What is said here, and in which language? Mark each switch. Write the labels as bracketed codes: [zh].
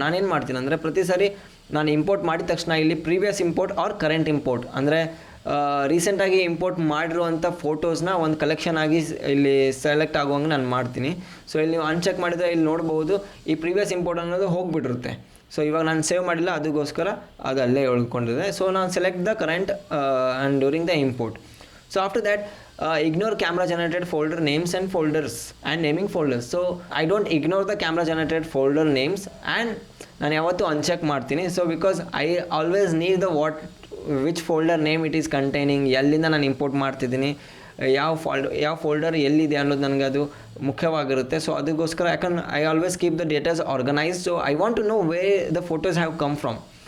[kn] ನಾನೇನು ಮಾಡ್ತೀನಿ ಅಂದರೆ ಪ್ರತಿ ಸಾರಿ ನಾನು ಇಂಪೋರ್ಟ್ ಮಾಡಿದ ತಕ್ಷಣ ಇಲ್ಲಿ previous import R current import ಅಂದರೆ ರೀಸೆಂಟಾಗಿ ಇಂಪೋರ್ಟ್ ಮಾಡಿರುವಂಥ ಫೋಟೋಸ್ನ ಒಂದು ಕಲೆಕ್ಷನ್ ಆಗಿ ಇಲ್ಲಿ ಸೆಲೆಕ್ಟ್ ಆಗುವಂಗೆ ನಾನು ಮಾಡ್ತೀನಿ. ಸೊ ಇಲ್ಲಿ ನೀವು ಅನ್ಚೆಕ್ ಮಾಡಿದರೆ ಇಲ್ಲಿ ನೋಡ್ಬೋದು ಈ ಪ್ರೀವಿಯಸ್ ಇಂಪೋರ್ಟ್ ಅನ್ನೋದು ಹೋಗಿಬಿಟ್ಟಿರುತ್ತೆ. ಸೊ ಇವಾಗ ನಾನು ಸೇವ್ ಮಾಡಿಲ್ಲ, ಅದಕ್ಕೋಸ್ಕರ ಅದು ಅಲ್ಲೇ ಉಳ್ಕೊಂಡಿದೆ. ಸೊ ನಾನು [en] Select the current and during the import. So after that ignore camera generated folder names and folders and naming folders. So I don't ignore the camera generated folder names and [kn] ನಾನು ಯಾವತ್ತೂ unchecked ಮಾಡ್ತೀನಿ. [en] so because I always need the which folder name it is containing, [kn] ಎಲ್ಲಿಂದ ನಾನು import ಮಾಡ್ತಿದ್ದೀನಿ, ಯಾವ folder ಎಲ್ಲಿದೆ ಅನ್ನೋದು ನನಗೆ ಅದು ಮುಖ್ಯವಾಗಿರುತ್ತೆ. [en] so [kn] ಅದಕ್ಕೋಸ್ಕರ ಯಾಕಂದ್ರೆ [en] I always keep the datas organise. So I want to know way the photos have come from.